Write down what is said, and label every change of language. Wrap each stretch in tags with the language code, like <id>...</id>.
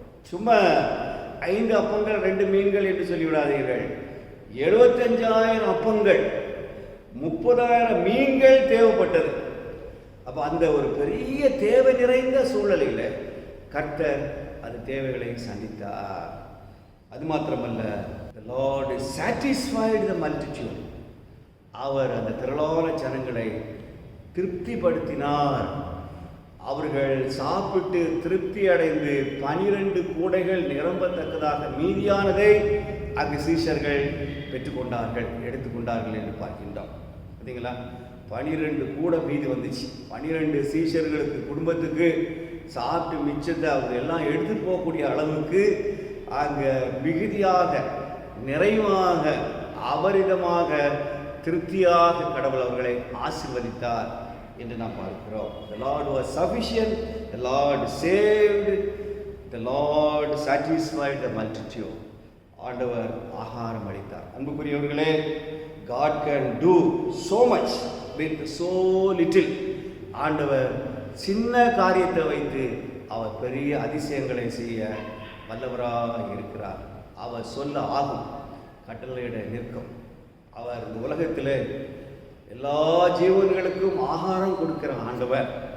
<ta>சும்மா 5 அப்பங்கள் 2 மீன்கள் என்று சொல்லிவிடாதீர்கள். 75000 அப்பங்கள், 30000 மீன்கள் தேவைப்பட்டது. அப்போ அந்த ஒரு பெரிய தேவை நிறைந்த சூழ்நிலையில் கர்த்தர் அது தேவைகளை சந்தித்தார். அது மாத்திரமல்ல,</ta> <en>the Lord satisfied the multitude.</en> <ta>அவர் அந்த திரளான ஜனங்களை திருப்திப்படுத்தினார். அவர்கள் சாப்பிட்டு திருப்தி அடைந்து 12 கூடைகள் நிரம்பத்தக்கதாக மீதியானதை அங்கு சீஷர்கள் பெற்றுக்கொண்டார்கள், எடுத்துக்கொண்டார்கள் என்று பார்க்கின்றோம். பார்த்தீங்களா? 12 கூடை மீதி வந்துச்சு. 12 சீஷர்களுக்கு குடும்பத்துக்கு சாப்பிட்டு மிச்சத்தை அவங்க எல்லாம் எடுத்துட்டு போகக்கூடிய அளவுக்கு அங்கே மிகுதியாக, நிறைவாக, அபரிதமாக, திருப்தியாக கடவுள் அவர்களை ஆசீர்வதித்தார் என்று நாம் பார்க்கிறோம்.</ta> <en>The Lord was sufficient, the Lord saved, the Lord satisfied the multitude.</en> <ta>ஆண்டவர் ஆகாரம் அளித்தார். அன்புக்குரியவர்களே,</ta> <en>God can do so much with so little.</en> <ta>ஆண்டவர் சின்ன காரியத்தை வைத்து அவர் பெரிய அதிசயங்களை செய்ய வல்லவராக இருக்கிறார். அவர் சொல்ல ஆகும், கட்டளையிட நிற்கும். அவர் இந்த உலகத்தில் எல்லா ஜீவன்களுக்கும் ஆகாரம் கொடுக்கிற ஆண்டவர்.</ta>